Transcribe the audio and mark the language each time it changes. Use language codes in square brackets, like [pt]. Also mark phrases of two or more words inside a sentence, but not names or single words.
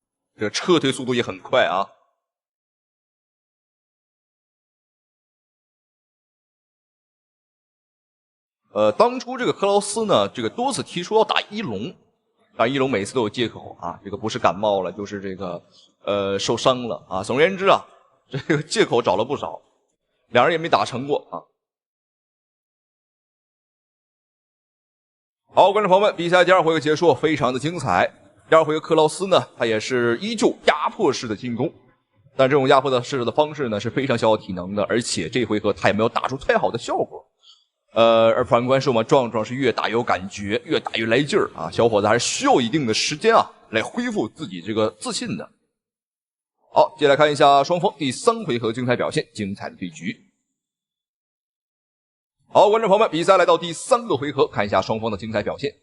[zh] 這個撤退速度也很快啊。当初这个克劳斯呢，这个多次提出要打一龙，但一龙每次都有借口啊，这个不是感冒了，就是这个受伤了啊。总而言之啊，这个借口找了不少，两人也没打成过啊。好，观众朋友们，比赛第二回合结束，非常的精彩。第二回合克劳斯呢，他也是依舊壓迫式的進攻，但這種壓迫式的方式呢是非常消耗體能的，而且這回合他也沒有打出太好的效果。而反觀是我們壯壯是越打越有感覺，越打越來勁兒啊！小伙子還是需要一定的時間啊，來恢復自己這個自信的。好，接下來看一下雙方第三回合精彩表現，精彩的對局。好，觀眾朋友們，比賽來到第三個回合，看一下雙方的精彩表現。